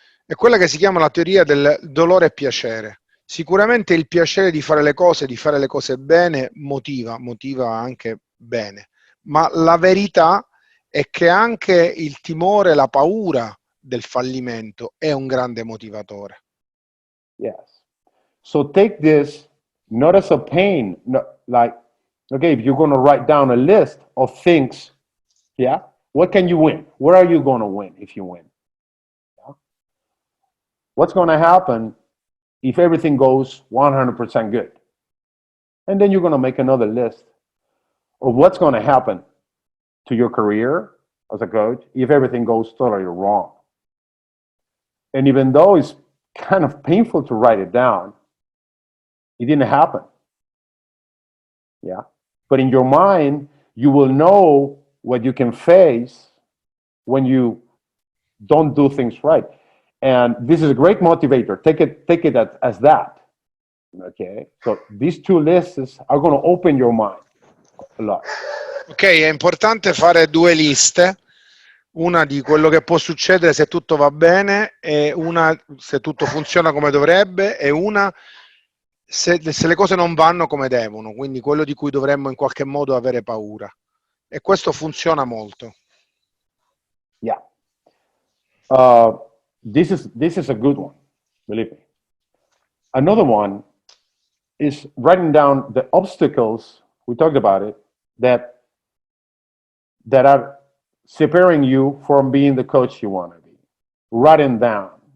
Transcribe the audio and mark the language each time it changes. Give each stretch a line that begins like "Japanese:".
Italian: È quella che si chiama la teoria del dolore e piacere. Sicuramente il piacere di fare le cose bene, motiva anche bene, ma la verità è che anche il timore, la paura del fallimento è un grande motivatore.
English: Yes. So take this not as a pain, like, okay, if you're going to write down a list of things, yeah, what can you win? Where are you going to win if you win? Yeah? What's going to happen if everything goes 100% good? And then you're going to make another list of what's going to happen to your career as a coach if everything goes totally wrong. And even though it's kind of painful to write it down, it didn't happen. Yeah. But in your mind, you will know what you can face when you don't do things right. And this is a great motivator. Take it as that. Okay. So these two lists are going to open your mind a lot.
Italian: Ok, è importante fare due liste, una di quello che può succedere se tutto va bene e una se tutto funziona come dovrebbe e una se le cose non vanno come devono, quindi quello di cui dovremmo in qualche modo avere paura. E questo funziona molto.
English: Yeah. This is a good one, believe me. Another one is writing down the obstacles, we talked about it, that are separating you from being the coach you want to be. Writing down.